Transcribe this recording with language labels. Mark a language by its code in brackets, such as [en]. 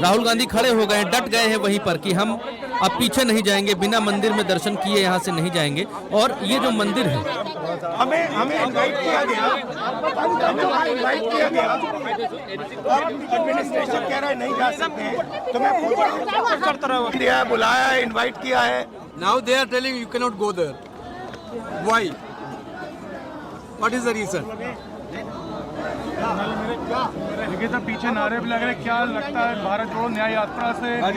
[hi] राहुल गांधी खड़े हो गए, डट गए हैं वहीं पर कि हम अब पीछे नहीं जाएंगे, बिना मंदिर में दर्शन किए यहाँ से नहीं जाएंगे। और ये जो मंदिर है, हमें इनवाइट किया गया, एडमिनिस्ट्रेशन कह रहा है नहीं जा सकते, तो मैं पूछ रहा हूँ, बुलाया है, इनवाइट किया है। [en] Now they are telling you cannot go there. Why? What is the reason? [hi] देखिए सब पीछे नारे भी लग रहे, क्या लगता है भारत जोड़ो न्याय यात्रा से